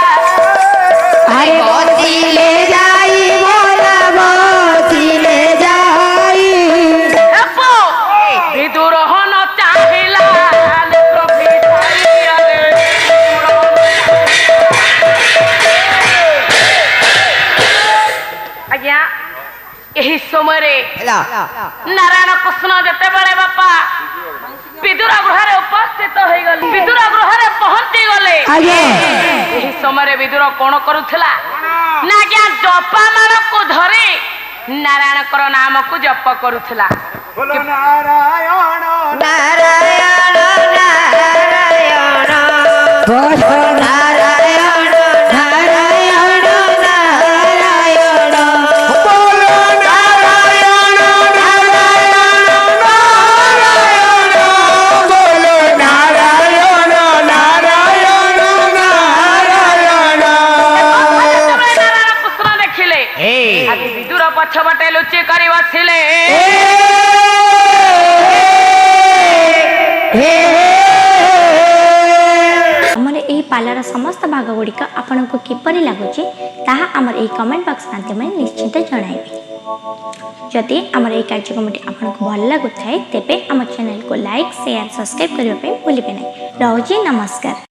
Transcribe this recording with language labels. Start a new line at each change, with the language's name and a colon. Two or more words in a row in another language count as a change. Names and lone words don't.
Odia: ଆରେ ବସିଲେ ଯାଇ ବଲା ବସିଲେ ଯାଇ ଆପୋ ବିଦୁର ହନ ଚାହିଁଲା ଆଜ୍ଞା ଏହି ସମୟରେ ହେଲା ନାରାୟଣ କୃଷ୍ଣ ଯେତେବେଳେ ବାପା ବିଦୁର ଗୃହରେ ଉପସ୍ଥିତ ହେଇଗଲେ ବିଦୁର ଗୃହରେ ପହଞ୍ଚି ଗଲେ ଆଜ୍ଞା ଏହି ସମୟରେ ବିଦୁର କଣ କରୁଥିଲା ନା ଆଜ୍ଞା ଜପାମାଳକୁ ଧରି ନାରାୟଣଙ୍କର ନାମକୁ ଜପ କରୁଥିଲା ନାରାୟଣ ନାରାୟଣ ନାରାୟଣ ବସ ନାରାୟଣ ନାରାୟଣ ନାରାୟଣ ବୋଲ ନାରାୟଣ ବୋଲ ନାରାୟଣ ନାରାୟଣ ନାରାୟଣ ନାରାୟଣ କୃଷ୍ଣ ଦେଖିଲେ ଆଜି ବିଦୁର ପଛପଟେ ଲୁଚି କରି ବସିଲେ ଆମର ଏହି ପାଲାର ସମସ୍ତ ଭାଗ ଗୁଡ଼ିକ ଆପଣଙ୍କୁ କିପରି ଲାଗୁଛି ତାହା ଆମର ଏହି କମେଣ୍ଟ ବକ୍ସ ମାଧ୍ୟମରେ ନିଶ୍ଚିତ ଜଣାଇବେ ଯଦି ଆମର ଏହି କାର୍ଯ୍ୟକ୍ରମଟି ଆପଣଙ୍କୁ ଭଲ ଲାଗୁଥାଏ ତେବେ ଆମ ଚ୍ୟାନେଲକୁ ଲାଇକ୍ ସେୟାର ସବସ୍କ୍ରାଇବ୍ କରିବା ପାଇଁ ଭୁଲିବେ ନାହିଁ ରହୁଛି ନମସ୍କାର।